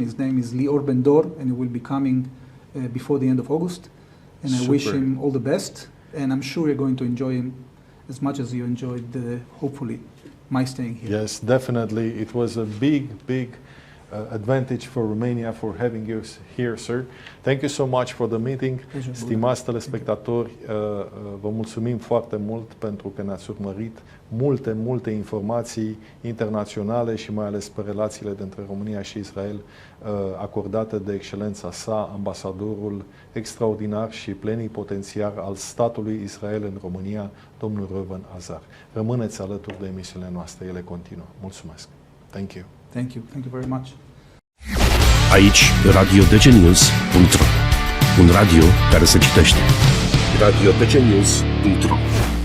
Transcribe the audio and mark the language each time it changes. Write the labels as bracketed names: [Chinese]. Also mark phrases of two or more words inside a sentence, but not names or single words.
[English] His name is Lior Ben-Dor, and he will be coming before the end of August. And I wish him all the best. And I'm sure you're going to enjoy him as much as you enjoyed, hopefully, my staying here. Yes, definitely. It was a big advantage for Romania for having you here, sir. Thank you so much for the meeting. [Romanian] Stimați telespectatori, vă mulțumim foarte mult pentru că ne-ați urmărit. Multe informații internaționale și mai ales pe relațiile dintre România și Israel acordate de Excelența Sa, ambasadorul extraordinar și plenipotențiar al statului Israel în România, domnul Reuven Azar. Rămâneți alături de emisiunile noastre, ele continuă. Mulțumesc. [English] Thank you. Thank you. Thank you very much. [Romanian] Aici, radiodcnews.ro. Un radio care se citește. radiodcnews.ro